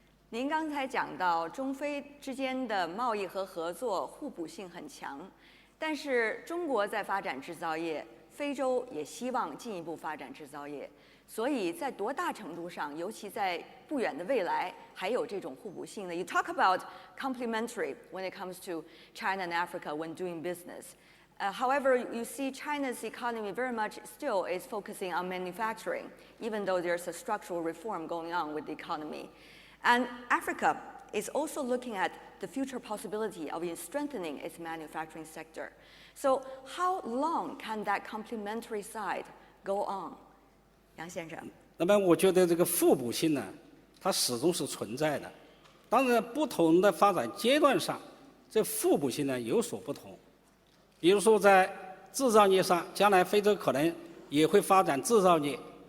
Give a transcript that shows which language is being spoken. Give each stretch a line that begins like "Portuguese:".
Chinese: 您刚才讲到中非之间的贸易和合作互补性很强，但是中国在发展制造业，非洲也希望进一步发展制造业，所以在多大程度上，尤其在不远的未来，还有这种互补性呢？
English: You talk about complementary when it comes to China and Africa when doing business. However, you see China's economy very much still is focusing on manufacturing, even though there's a structural reform going on with the economy. And Africa is also looking at the future possibility of strengthening its manufacturing sector. So how long can that complementary side go on?
Chinese: 杨先生。那么我觉得这个互补性呢，它始终是存在的。当然，不同的发展阶段上，这互补性呢有所不同。比如说在制造业上，将来非洲可能也会发展制造业。